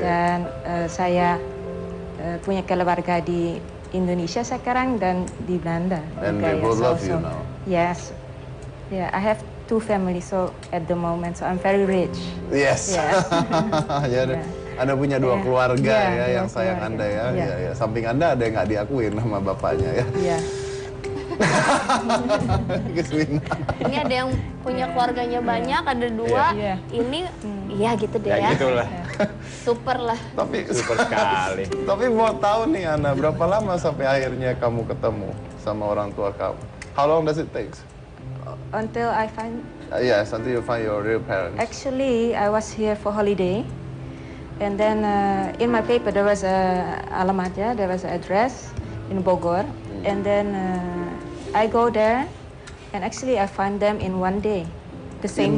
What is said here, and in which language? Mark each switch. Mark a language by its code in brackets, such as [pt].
[id] Dan saya punya keluarga di Indonesia sekarang dan di Belanda. [en] And [id] juga, [en] they both love you now? Yes. Yeah, I have 2 families so at the moment, so I'm very rich. Yes. Yeah. [id] Ya, Anda punya 2 keluarga ya yang sayang keluarga. Anda ya. Ya. Samping Anda ada yang nggak diakuin sama bapaknya ya. Iya. Ini ada yang punya keluarganya banyak, ada 2. Iya. Ini, iya gitu deh Ya ya. gitulah. Super lah. Tapi Super sekali. Tapi mau tahu nih Ana, berapa lama sampai akhirnya kamu ketemu sama orang tua kamu? [en] How long does it take? Until I find. Yes, until you find your real parents. Actually, I was here for holiday, and then in my paper there was a alamatnya, there was an address in Bogor, and then I go there, and actually I find them in 1 day, the same